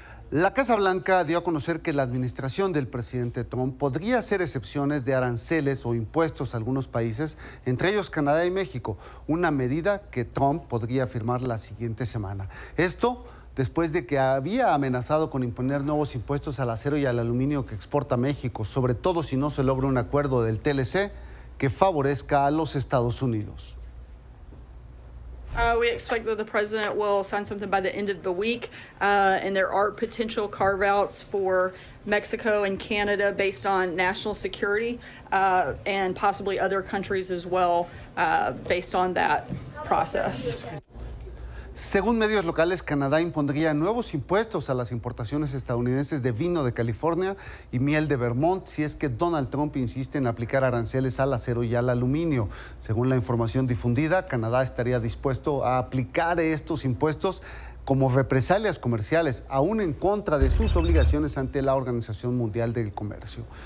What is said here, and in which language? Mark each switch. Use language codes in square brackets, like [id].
[es] La Casa Blanca dio a conocer que la administración del presidente Trump podría hacer excepciones de aranceles o impuestos a algunos países, entre ellos Canadá y México, una medida que Trump podría firmar la siguiente semana. Esto después de que había amenazado con imponer nuevos impuestos al acero y al aluminio que exporta México, sobre todo si no se logra un acuerdo del TLC que favorezca a los Estados Unidos. [en] We expect that the president will sign something by the end of the week, and there are potential carve-outs for Mexico and Canada based on national security, and possibly other countries as well, based on that process. [es] Según medios locales, Canadá impondría nuevos impuestos a las importaciones estadounidenses de vino de California y miel de Vermont si es que Donald Trump insiste en aplicar aranceles al acero y al aluminio. Según la información difundida, Canadá estaría dispuesto a aplicar estos impuestos como represalias comerciales, aún en contra de sus obligaciones ante la Organización Mundial del Comercio.